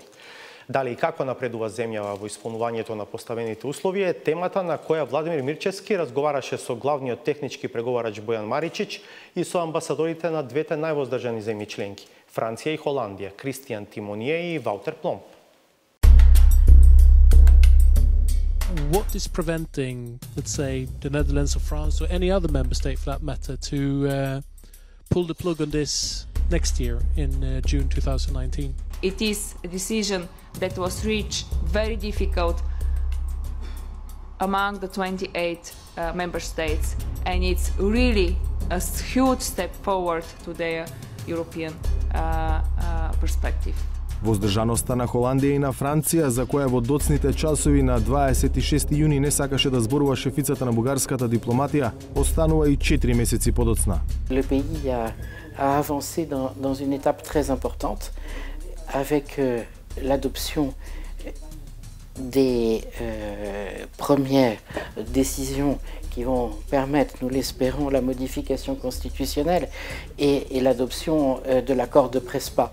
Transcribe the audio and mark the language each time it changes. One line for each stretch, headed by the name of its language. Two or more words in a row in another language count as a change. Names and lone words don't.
Macedonian: Дали и како напредува земјава во исполнувањето на поставените услови е темата на која Владимир Мирчевски разговараше со главниот технички преговарач Бојан Маричич и со амбасадорите на двете највоздржани земји членки – Франција и Холандија, Кристијан Тимоние и Ваутер Пломп.
English: What is preventing, let's say, the Netherlands or France or any other member state for that matter to pull the plug on this next year in June 2019? It is a decision that was reached very difficult among the 28 member states, and it's really a huge step forward to the European perspective.
Macedonian: Воздржаноста на Холандија и на Франција, за која во доцните часови на 26 јуни не сакаше да зборува шефицата на бугарската дипломатија, останува и 4 месеци подоцна.
French: Le pays a avancé dans une étape très importante avec l'adoption des premières décisions qui vont permettre, nous l'espérons, la modification constitutionnelle et l'adoption de l'accord de Prespa.